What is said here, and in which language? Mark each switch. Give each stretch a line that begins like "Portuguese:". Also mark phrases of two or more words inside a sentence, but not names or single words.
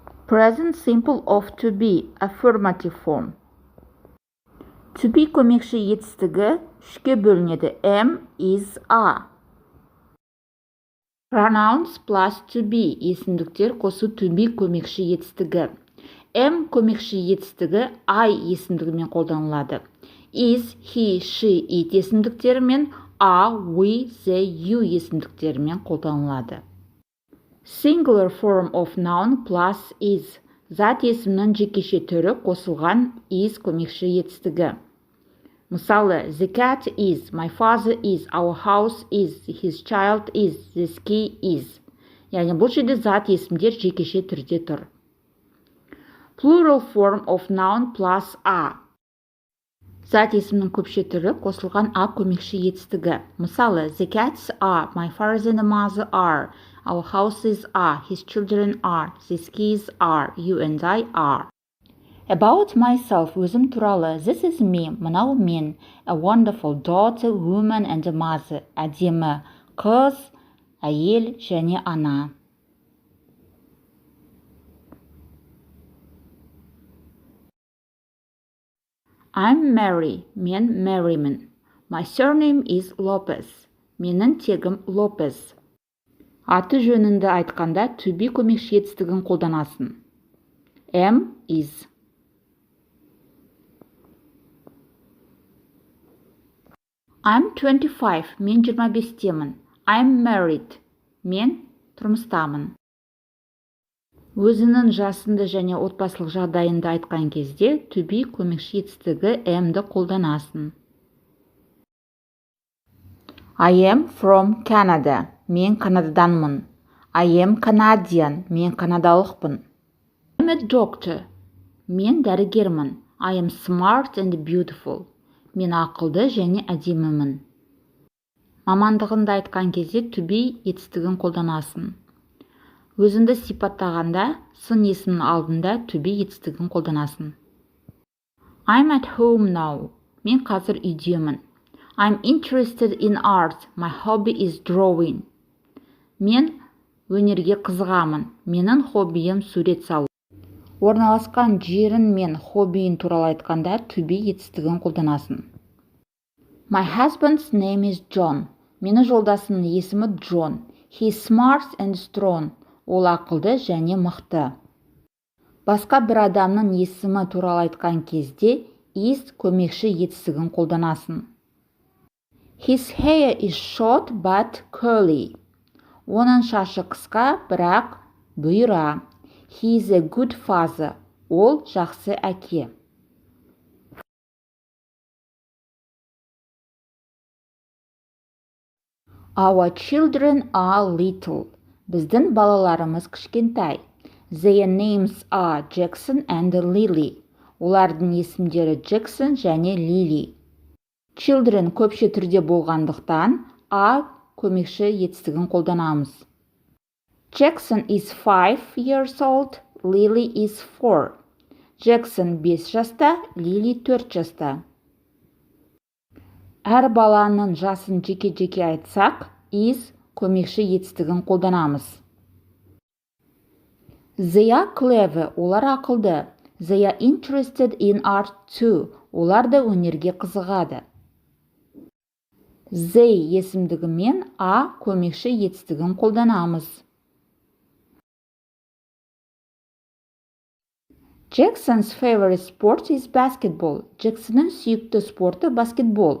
English: Present simple of to be, affirmative form. To be
Kazakh: көмекші етістігі үшке бөлінеді.
English: Am, is, are. Pronouns plus to be
Kazakh: есімдіктер қосу
English: to be
Kazakh: көмекші етістігі. Am көмекші етістігі I есімдігімен қолданылады.
English: Is, he, she, it
Kazakh: есімдіктерімен
English: are, we, they, you
Kazakh: есімдіктерімен қолданылады.
English: Singular form of noun plus is.
Kazakh: Зат есімнің жекеше түрі қосылған is көмекші етістігі. Мысалы,
English: the cat is, my father is, our house is, his child is, the ski is.
Kazakh: Яғни бұл жерде зат есімдер жекеше түрде тұр.
English: Plural form of noun plus a.
Kazakh: Зат есімнің көпше түрі қосылған a көмекші етістігі. Мысалы,
English: the cats are, my father and mother are, our houses are, his children are, the skis are, you and I are. About myself,
Kazakh: өзім туралы,
English: this is me,
Kazakh: мынау мен,
English: a wonderful daughter, woman and a mother,
Kazakh: әдемі, қыз, әйел және ана.
English: I'm Mary,
Kazakh: мен Maryмін.
English: My surname is Lopez,
Kazakh: менің тегім Lopez. Аты жөнінді айтқанда
English: to be
Kazakh: көмекші етістігін қолданасың.
English: Am, is. I'm 25,
Kazakh: мен 25-темін.
English: I'm married,
Kazakh: мен тұрмыстамын. Өзінің жасында және отбасылық жағдайында айтқан кезде
English: to be
Kazakh: көмекші етістігі am'ді қолданасың.
English: I am from Canada,
Kazakh: мен Канададанмын.
English: I am Canadian,
Kazakh: мен канадалықпын.
English: I'm a doctor,
Kazakh: мен дәрігермін.
English: I am smart and beautiful,
Kazakh: мен ақылды және әдемімін. Мамандығында айтқан кезде
English: to be
Kazakh: етістігін қолданасың. Өзіңді сипаттағанда сын есімнің алдында
English: to be
Kazakh: етістігін қолданасың.
English: I'm at home now,
Kazakh: мен қазір үйдемін.
English: I'm interested in art, my hobby is drawing.
Kazakh: Мен өнерге қызығамын, менің хоббиім сурет салу. Орналасқан жерін мен хоббиін туралы айтқанда
English: to be
Kazakh: етістігін қолданасың.
English: My husband's name is John.
Kazakh: Менің жолдасымның есімі Джон.
English: He is smart and strong.
Kazakh: Ол ақылды және мықты. Басқа бір адамның есімі туралы айтқан кезде is көмекші етістігін қолданасың.
English: His hair is short but curly.
Kazakh: Оның шашы қысқа, бірақ бұйра.
English: He is a good father.
Kazakh: Ол жақсы әке.
English: Our children are little.
Kazakh: Біздің балаларымыз кішкентай.
English: Their names are Jackson and Lily.
Kazakh: Олардың есімдері Jackson және Lily. Children көпше түрде болғандықтан a көмекші етістігін қолданамыз.
English: Jackson is 5 years old, Lily is 4.
Kazakh: Jackson 5 жаста, Lily 4 жаста. Әр баланың жасын жеке-жеке айтсақ, is көмекші етістігін қолданамыз.
English: They are clever,
Kazakh: олар ақылды.
English: They are interested in art too,
Kazakh: олар да өнерге қызығады. They есімдігімен a көмекші етістігін қолданамыз.
English: Jackson's favorite sport is basketball.
Kazakh: Jacksonның сүйікті спорты баскетбол.